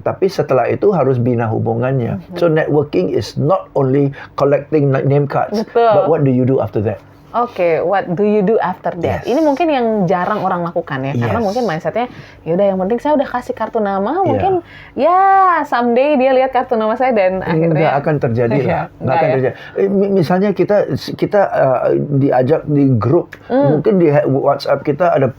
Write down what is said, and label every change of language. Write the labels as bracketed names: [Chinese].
[Indonesian] Tapi setelah itu harus bina hubungannya. [English] So networking is not only collecting name cards. [Indonesian] Betul. [English] But what do you do after that? Oke, what do you do after that? [Indonesian] Ini mungkin yang jarang orang lakukan ya, karena [English] Yes. [Indonesian] mungkin mindsetnya, yaudah yang penting saya udah kasih kartu nama, mungkin ya someday dia lihat kartu nama saya dan akhirnya Nggak akan terjadi lah. Nggak akan ya. terjadi. Misalnya kita diajak di grup, mungkin di WhatsApp kita ada